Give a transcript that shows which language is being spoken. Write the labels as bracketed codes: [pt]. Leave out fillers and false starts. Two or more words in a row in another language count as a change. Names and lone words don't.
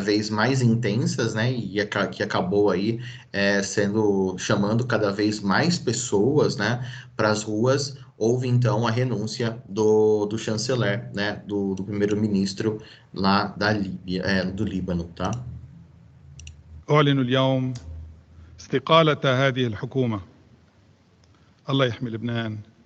[pt] vez mais intensas, né, e que acabou aí chamando cada vez mais pessoas, né, para as ruas, houve então a renúncia do chanceler, né, do primeiro-ministro lá da Líbia, do Líbano, tá? [ar] أعلن اليوم استقالة هذه الحكومة. الله يحمي لبنان.